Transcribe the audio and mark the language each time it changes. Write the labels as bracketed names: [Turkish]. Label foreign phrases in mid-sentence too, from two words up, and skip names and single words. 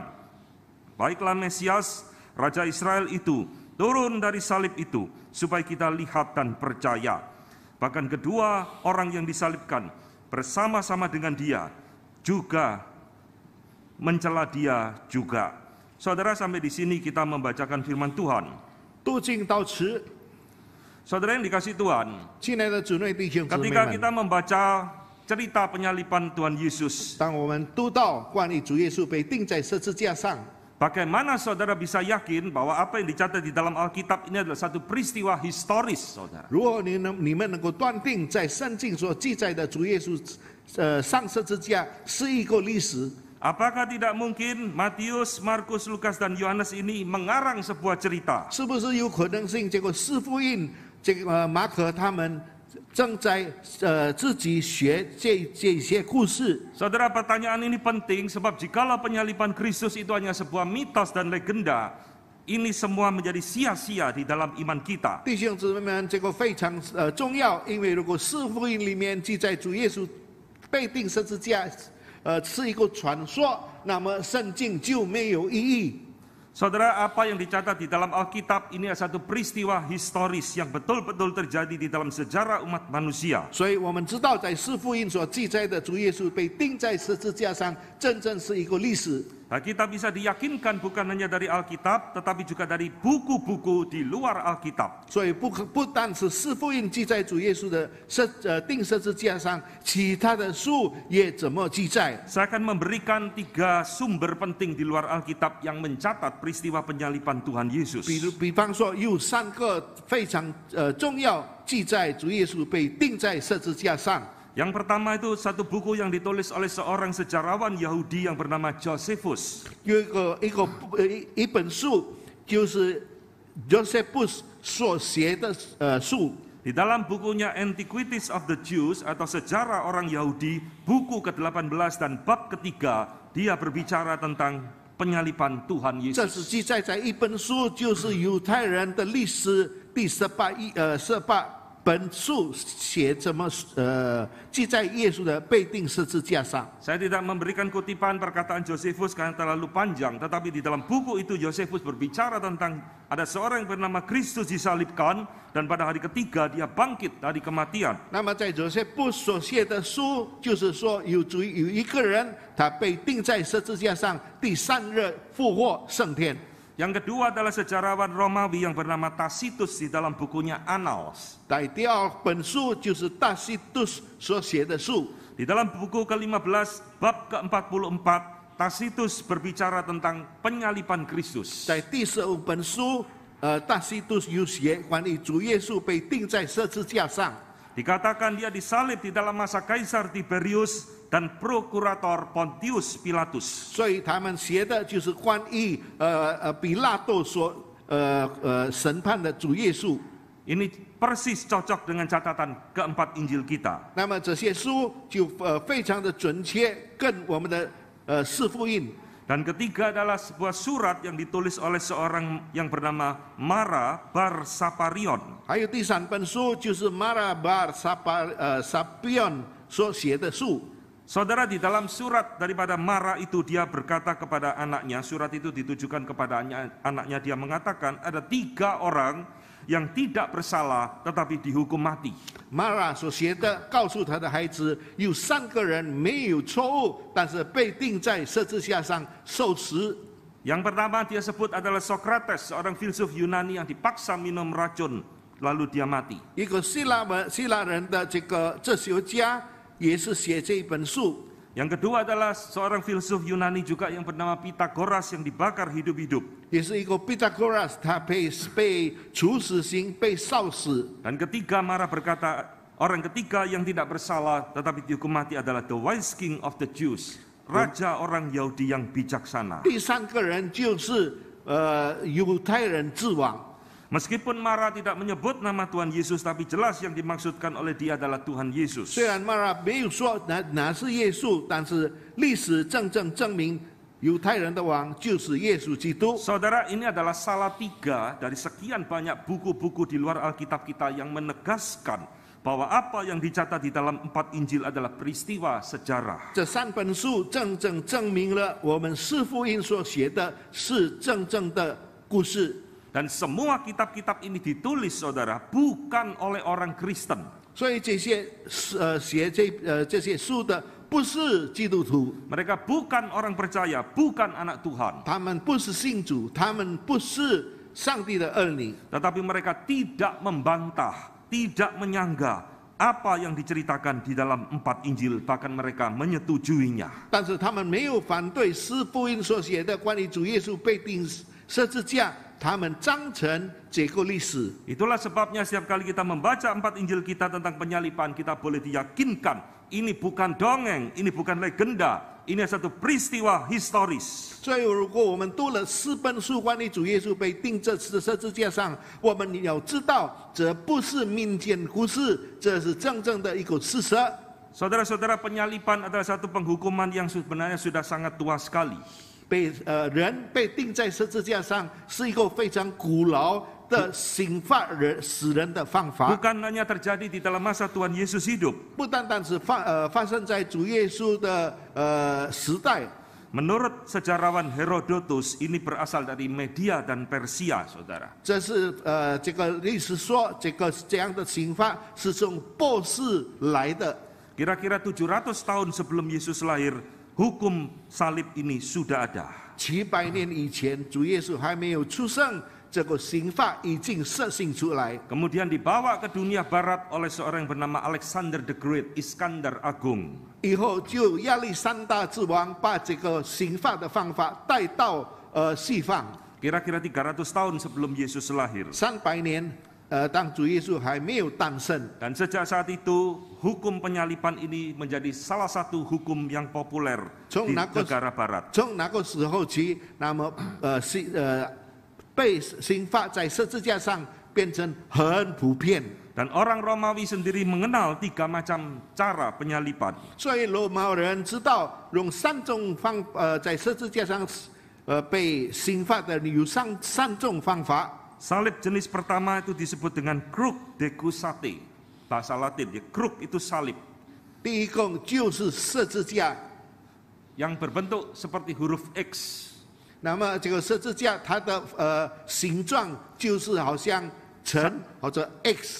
[Indonesian] Baiklah Mesias, Raja Israel itu, turun dari salib itu, supaya kita lihat dan percaya. Bahkan kedua orang yang disalibkan bersama-sama dengan dia, juga mencela dia juga. Saudara, sampai di sini kita membacakan firman Tuhan. [Chinese] 读经到此， [Indonesian] Saudara yang dikasih Tuhan, [Chinese] 亲爱的主内弟兄姊妹 [Indonesian] ketika [Chinese] 们， [Indonesian] kita membaca cerita penyaliban Tuhan Yesus, [Chinese] 当我们读到关于主耶稣被钉在十字架上， [Indonesian] bagaimana saudara bisa yakin bahwa apa yang dicatat di dalam Alkitab ini adalah satu peristiwa historis, saudara? [Chinese] 如果你们能够断定在圣经所记载的主耶稣上十字架是一个历史， [Indonesian] Apakah tidak mungkin Matius, Markus, Lukas, dan Yohanes ini mengarang sebuah cerita? [Chinese] 是不是有可能性？结果四福音马可他们正在自己学这些故事。 [Indonesian] Saudara, pertanyaan ini penting sebab jikalau penyaliban Kristus itu hanya sebuah mitos dan legenda, ini semua menjadi sia-sia di dalam iman kita. [Chinese] 弟兄姊妹们，这个非常重要，因为如果四福音里面记载主耶稣被钉十字架，是一个传说，那么圣经就没有意义。 [Indonesian] Saudara, apa yang dicatat di dalam Alkitab ini adalah satu peristiwa historis yang betul-betul terjadi di dalam sejarah umat manusia. [Chinese] 所以我们知道，在四福音所记载的主耶稣被钉在十字架上，真正是一个历史。 [Indonesian] Nah, kita bisa diyakinkan bukan hanya dari Alkitab, tetapi juga dari buku-buku di luar Alkitab. [Chinese] 所以不但是四福音记载主耶稣的钉十字架上，其他的书也怎么记载？ [Indonesian] Saya akan memberikan 3 sumber penting di luar Alkitab yang mencatat peristiwa penyaliban Tuhan Yesus. [Chinese] 比方说，有3个非常重要记载主耶稣被钉在十字架上。 [Indonesian] Yang pertama itu satu buku yang ditulis oleh seorang sejarawan Yahudi yang bernama Josephus. [Chinese] 有一本书，就是 Josephus 所写的书。 [Indonesian] Di dalam bukunya Antiquities of the Jews atau Sejarah Orang Yahudi, buku ke-18 dan bab ketiga, dia berbicara tentang penyaliban Tuhan [Chinese] 这是 [Indonesian] Yesus. [Chinese] 记载在一本书，就是犹太人的历史第18本书写怎么记载耶稣的被钉十字架上。 [Indonesian] Saya tidak memberikan kutipan perkataan Josephus karena terlalu panjang, tetapi di dalam buku itu Josephus berbicara tentang ada seorang yang bernama Kristus disalibkan dan pada hari ketiga dia bangkit dari kematian. [Chinese] 那么在这些不所写的书，就是说有一个人，他被钉在十字架上，第3日复活升天。 [Indonesian] Yang kedua adalah sejarawan Romawi yang bernama Tacitus di dalam bukunya Annals. [Chinese] 在第2本书就是大西督所写的书。 [Indonesian] Di dalam buku ke-15 bab ke-44, Tacitus berbicara tentang penyaliban Kristus. [Chinese] 在第15本书，大西督有写关于主耶稣被钉在十字架上。 [Indonesian] Dikatakan dia disalib di dalam masa Kaisar Tiberius dan Prokurator Pontius Pilatus. [Chinese] 所以他们写的就是关于比拉多所审判的主耶稣。 [Indonesian] Ini persis cocok dengan catatan keempat Injil kita. [Chinese] 那么这些书就非常的准确，跟我们的四福音。 [Indonesian] Dan ketiga adalah sebuah surat yang ditulis oleh seorang yang bernama Mara Bar Saparion. [Chinese] 还有第3本书就是马拉巴撒比恩所写的书。 [Indonesian] Saudara, di dalam surat daripada Mara itu dia berkata kepada anaknya, surat itu ditujukan kepada anaknya, dia mengatakan ada 3 orang yang tidak bersalah tetapi dihukum mati. [Chinese] 马拉所写的告诉他的孩子，有3个人没有错误，但是被钉在十字架上受死。 [Indonesian] Yang pertama dia sebut adalah Socrates, seorang filsuf Yunani yang dipaksa minum racun lalu dia mati. [Chinese] 一个希腊人的这个哲学家也是写这一本书。 [Indonesian] Yang kedua adalah seorang filsuf Yunani juga yang bernama Pythagoras yang dibakar hidup-hidup. [Chinese] 也是一个 Pythagoras， 他被处死刑，被烧死。 [Indonesian] Dan ketiga Mara berkata, orang ketiga yang tidak bersalah tetapi dihukum mati adalah [English] the wise king of the Jews, [Indonesian] raja orang Yahudi yang bijaksana. [Chinese] 第3个人就是犹太人之王。 [Indonesian] Meskipun Mara tidak menyebut nama Tuhan Yesus, tapi jelas yang dimaksudkan oleh dia adalah Tuhan Yesus. [Chinese] 虽然马拉没有说哪是耶稣，但是历史证明犹太人的王就是耶稣基督。 [Indonesian] Saudara, ini adalah salah 3 dari sekian banyak buku-buku di luar Alkitab kita yang menegaskan bahwa apa yang dicatat di dalam 4 Injil adalah peristiwa sejarah. [Chinese] 这3本书证明了我们四福音所写的是真正的故事。 [Indonesian] Dan semua kitab-kitab ini ditulis, saudara, bukan oleh orang Kristen. [Chinese] 所以这些写这些书的不是基督徒， [Indonesian] Mereka bukan orang percaya, bukan anak Tuhan. [Chinese] 他们不是信主，他们不是上帝的儿女， [Indonesian] Tetapi mereka tidak membantah, tidak menyangga apa yang diceritakan di dalam 4 Injil, bahkan mereka menyetujuinya. [Chinese] 但是他们没有反对四福音所写的关于主耶稣被钉十字架，他们赞成这个历史。 [Indonesian] Itulah sebabnya setiap kali kita membaca 4 Injil kita tentang penyaliban, kita boleh diyakinkan ini bukan dongeng, ini bukan legenda, ini satu peristiwa historis. [Chinese] 所以，如果我们读了4本书关于主耶稣被钉在十字架上，我们要知道，这不是民间故事，这是真正的一个事实。 [Indonesian] Saudara-saudara, penyaliban adalah satu penghukuman yang sebenarnya sudah sangat tua sekali. [Chinese] 人被钉在十字架上是一个非常古老的刑罚死人的方法， [Indonesian] Bukan hanya terjadi di dalam masa Tuhan Yesus hidup. [Chinese] 不单单是发生在主耶稣的时代。 [Indonesian] Menurut sejarawan Herodotus, ini berasal dari Media dan Persia, saudara. [Chinese] 这是这个历史说，这样的刑罚是从波斯来的。 [Indonesian] Kira-kira 700 tahun sebelum Yesus lahir, hukum salib ini sudah ada. [Chinese] 700 年以前，主耶稣还没有出生，这个刑罚已经实行出来。 [Indonesian] Kemudian dibawa ke dunia barat oleh seorang yang bernama Alexander the Great, Iskandar Agung. [Chinese] 以后就亚历山大之王把这个刑罚的方法带到西方。 [Indonesian] Kira-kira 300 tahun sebelum Yesus lahir. [Chinese] 300 年，当主耶稣还没有诞生。 [Indonesian] Dan sejak saat itu, hukum penyaliban ini menjadi salah satu hukum yang populer di negara barat. [Chinese] 从那个时候起，那么被刑罚在十字架上变成很普遍。 [Indonesian] Dan orang Romawi sendiri mengenal 3 macam cara penyaliban. [Chinese] 所以罗马人知道用3种在十字架上被刑罚的有3种方法。 [Indonesian] Salib jenis pertama itu disebut dengan [Latin] crux decusate. [Indonesian] Bahasa Latin ya, crux itu salib [Chinese] 第一个就是十字架， [Indonesian] yang berbentuk seperti huruf X. [Chinese] 那么这个十字架它的形状就是好像城或者 X。